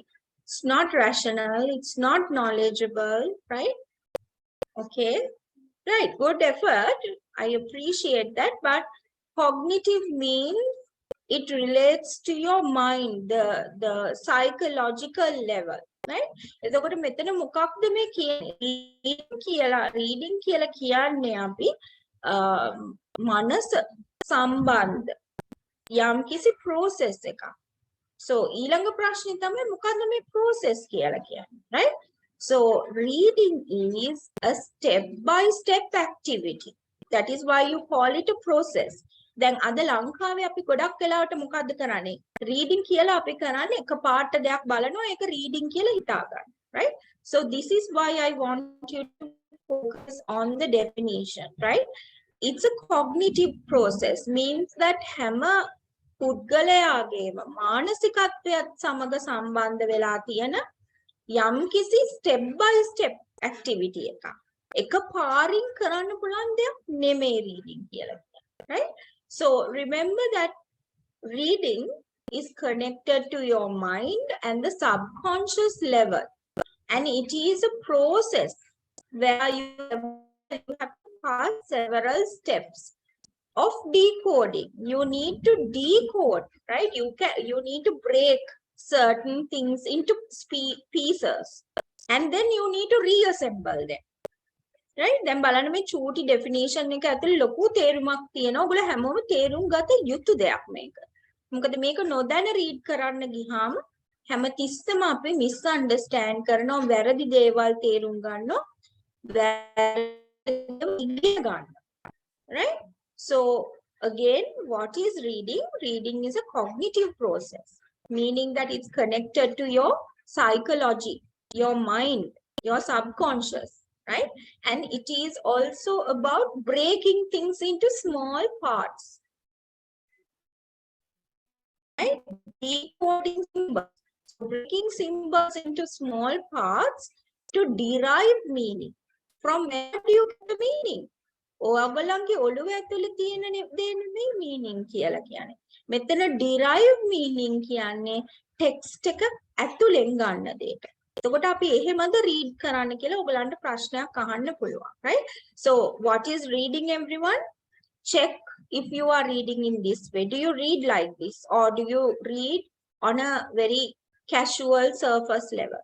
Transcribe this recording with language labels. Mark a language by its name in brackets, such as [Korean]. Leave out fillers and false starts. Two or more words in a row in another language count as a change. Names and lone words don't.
[English] It's not rational, it's not knowledgeable, right? Okay, right, good effort. I appreciate that, but cognitive means it relates to your mind, the psychological level, right? [Sinhala] එතකොට මෙතන මොකක්ද මේ කියන්නේ reading කියලා කියන්නේ අපි මනස සම්බන්ධ යම් කිසි process එකක්. So ඊළඟ ප්‍රශ්නේ තමයි මොකද්ද මේ process කියලා කියන්නේ, right? [English] So reading is a step-by-step activity. That is why you call it a process. [Sinhala] දැන් අද ලංකාවේ අපි ගොඩක් වෙලාවට මොකද්ද කරන්නේ? reading කියලා අපි කරන්නේ එකපාරට දෙයක් බලනවා ඒක reading කියලා හිතා ගන්න, right? [English] So this is why I want you to focus on the definition, right? It's a cognitive process, means that [Sinhala] හැම පුද්ගලයාගේම මානසිකත්වයත් සමග සම්බන්ධ වෙලා තියෙන යම්කිසි [English] step by step activity [Sinhala] එකක්. එකපාරින් කරන්න පුළුවන් දෙයක් නෙමෙයි reading කියලා කියන්නේ, right? [English] So remember that reading is connected to your mind and the subconscious level, and it is a process where you have to pass several steps of decoding. You need to decode, right? You need to break certain things into pieces, and then you need to reassemble them, right? [Sinhala] දැන් බලන්න මේ චූටි definition එක ඇතුලේ ලොකු තේරුමක් තියෙනවා. ඔයගොල්ලෝ හැමෝම තේරුම් ගත යුතු දෙයක් මේක. මොකද මේක නොදැන read කරන්න ගියාම හැමතිස්සෙම අපි misunderstand කරනවා, වැරදි දේවල් තේරුම් ගන්නවා, ඉගෙන ගන්නවා, right? [English] So again, what is reading? Reading is a cognitive process, meaning that it's connected to your psychology, your mind, your subconscious, right? And it is also about breaking things into small parts, right? Decoding symbols. So breaking symbols into small parts to derive meaning. From where do you get the meaning? [Sinhala] ඔයගොල්ලන්ගේ ඔළුව ඇතුලේ තියෙන දේ නෙමෙයි meaning කියලා කියන්නේ. මෙතන [English] derive meaning [Sinhala] කියන්නේ text එක ඇතුලෙන් ගන්න දෙයට. එතකොට අපි එහෙමද read කරන්න කියලා ඔයගලන්ට ප්‍රශ්නයක් අහන්න පුළුවන්, right? [English] So what is reading, everyone? Check if you are reading in this way. Do you read like this, or do you read on a very casual surface level?